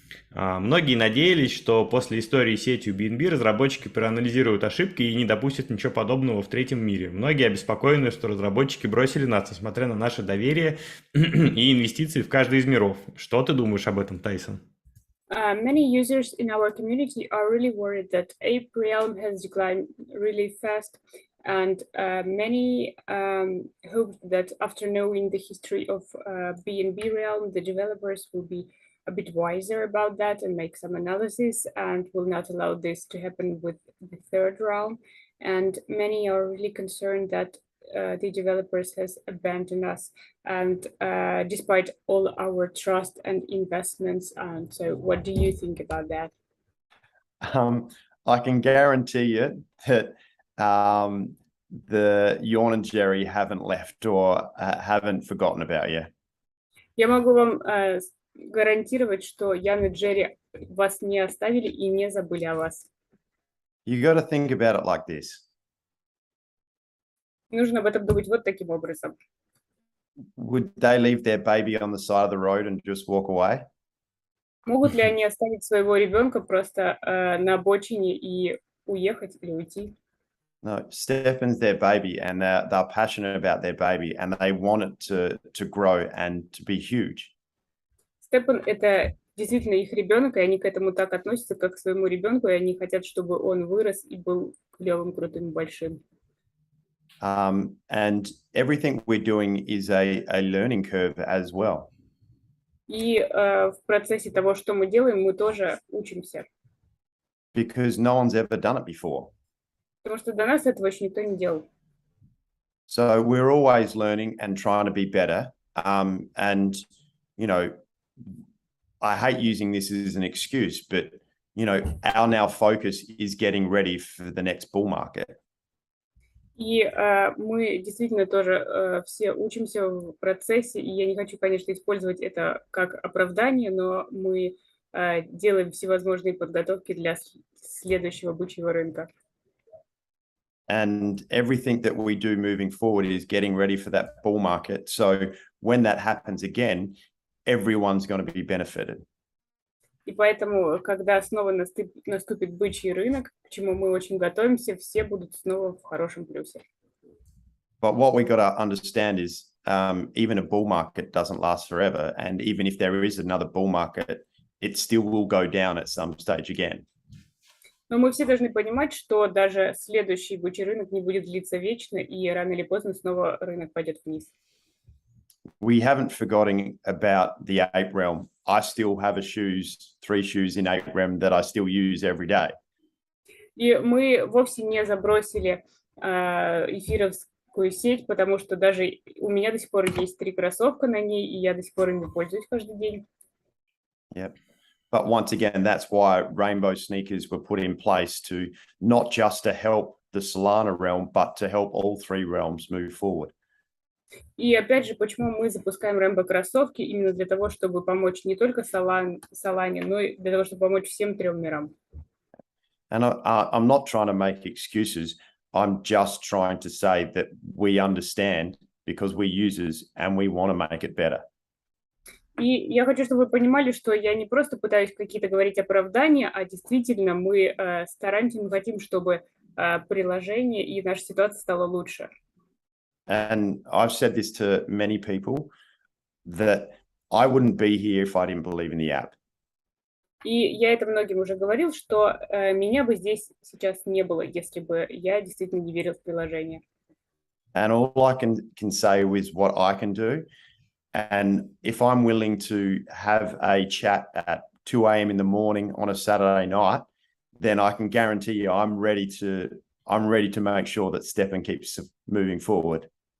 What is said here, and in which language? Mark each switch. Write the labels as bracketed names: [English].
[Russian] Многие надеялись, что после истории с сетью BNB разработчики проанализируют ошибки и не допустят ничего подобного в третьем мире. Многие обеспокоены, что разработчики бросили нас, несмотря на наше доверие и инвестиции в каждый из миров. Что ты думаешь об этом, Тайсон? [English] Many users in our community are really worried that Ape realm has declined really fast, and many hope that after knowing the history of BNB realm, the developers will be a bit wiser about that and make some analysis and will not allow this to happen with the third realm. And many are really concerned that the developers has abandoned us, and despite all our trust and investments. And so what do you think about that? I can guarantee you that the Yawn and Jerry haven't left or haven't forgotten about you. [Russian] Я могу вам гарантировать, что Ян и Джерри вас не оставили и не забыли о вас. [English] You got to think about it like this. [Russian] Нужно об этом думать вот таким образом. [English] Would they leave their baby on the side of the road and just walk away? [Russian] Могут ли они оставить своего ребенка просто на обочине и уехать или уйти? [English] No, STEPN's their baby, and they're passionate about their baby, and they want it to grow and to be huge. [Russian] STEPN — это действительно их ребенок, и они к этому так относятся, как к своему ребенку, и они хотят, чтобы он вырос и был клевым, крутым, большим. [English] And everything we're doing is a learning curve as well. [Russian] И в процессе того, что мы делаем, мы тоже учимся. [English] Because no one's ever done it before. [Russian] Потому что до нас этого еще никто не делал. [English] So we're always learning and trying to be better. And, you know, I hate using this as an excuse, but, you know, our now focus is getting ready for the next bull market. [Russian] И мы действительно тоже все учимся в процессе, и я не хочу, конечно, использовать это как оправдание, но мы делаем всевозможные подготовки для следующего бычьего рынка. [English] And everything that we do moving forward is getting ready for that bull market. So when that happens again, everyone's going to be benefited. [Russian] И поэтому, когда снова наступит бычий рынок, к чему мы очень готовимся, все будут снова в хорошем плюсе. [English] But what we got to understand is even a bull market doesn't last forever. And even if there is another bull market, it still will go down at some stage again. [Russian] Но мы все должны понимать, что даже следующий бычий рынок не будет длиться вечно, и рано или поздно снова рынок пойдет вниз. [English] We haven't forgotten about the ape realm. I still have three shoes in ape realm that I still use every day. [Russian] И мы вовсе не забросили эфировскую сеть, потому что даже у меня до сих пор есть 3 кроссовка на ней, и я до сих пор ими пользуюсь каждый день. [English] Yep. But once again, that's why rainbow sneakers were put in place to not just to help the Solana realm, but to help all 3 realms move forward. [Russian] И опять же, почему мы запускаем Рэмбо кроссовки? Именно для того, чтобы помочь не только Солане, но и для того, чтобы помочь всем 3 мирам. [English] And I'm not trying to make excuses. I'm just trying to say that we understand because we're users and we want to make it better. [Russian] И я хочу, чтобы вы понимали, что я не просто пытаюсь какие-то говорить оправдания, а действительно мы стараемся, мы хотим, чтобы приложение и наша ситуация стала лучше. [English] And I've said this to many people that I wouldn't be here if I didn't believe in the app. [Russian] И я это многим уже говорил, что меня бы здесь сейчас не было, если бы я действительно не верил в приложение. [English] And all I can say is what I can do. And if I'm willing to have a chat at 2 a.m. in the morning on a Saturday night, then I can guarantee you I'm ready to make sure that STEPN keeps moving forward.